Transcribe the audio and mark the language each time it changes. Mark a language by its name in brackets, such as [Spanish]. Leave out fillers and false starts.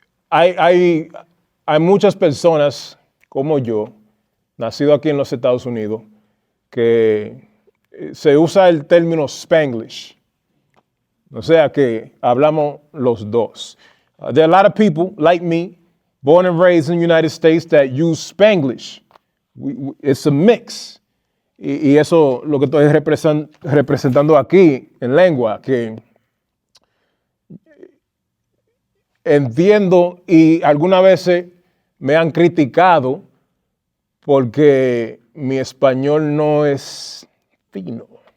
[Spanish] Hay muchas personas como yo, nacido aquí en los Estados Unidos, que se usa el término Spanglish. O sea que hablamos los dos. [English] There are a lot of people like me, born and raised in the United States, that use Spanglish. It's a mix. [Spanish] Y eso lo que estoy representando aquí en lengua, que entiendo y algunas veces me han criticado porque mi español no es fino.